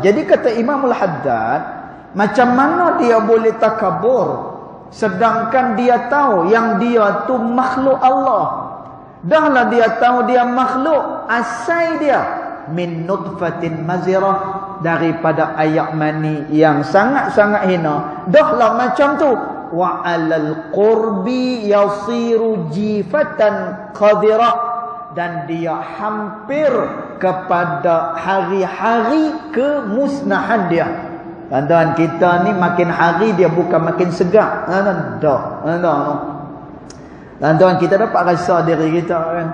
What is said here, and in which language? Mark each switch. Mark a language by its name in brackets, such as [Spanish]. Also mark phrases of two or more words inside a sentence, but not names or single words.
[Malay] Jadi kata Imam Al-Haddad, macam mana dia boleh takabur sedangkan dia tahu yang dia tu makhluk Allah. Dahlah dia tahu dia makhluk, asal dia [Arabic] من نطفة مذرة, [Malay] daripada ayak mani yang sangat-sangat hina. Dahlah macam tu. [Arabic] وعلى القرب يصير جيفة قذرة, [Malay] dan dia hampir kepada hari-hari kemusnahan dia. Tuan-tuan, kita ni makin hari dia bukan makin segar. Tuan-tuan, kita dapat rasa diri kita kan.